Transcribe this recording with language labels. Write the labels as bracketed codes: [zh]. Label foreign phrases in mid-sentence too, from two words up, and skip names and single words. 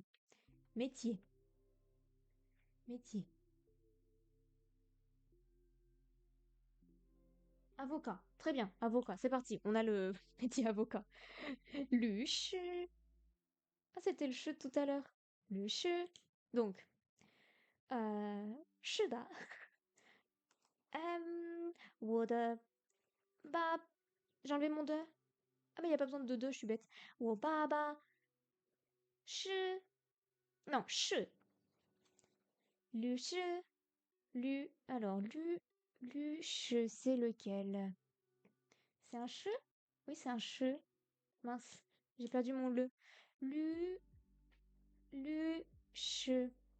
[fr] Métier. Métier. Avocat. Très bien, avocat. C'est parti. On a le métier avocat. Luche. Ah, c'était le che tout à l'heure. Le che. Donc, [zh] 是的。我的爸... [fr] J'ai enlevé mon de. Ah, mais il n'y a pas besoin de deux, je suis bête. [zh] 我爸爸是... [fr] Non, 是. Le che. Lu. Alors, je sais lequel. C'est un che? Oui, c'est un che. Mince, j'ai perdu mon le. Lu. Che.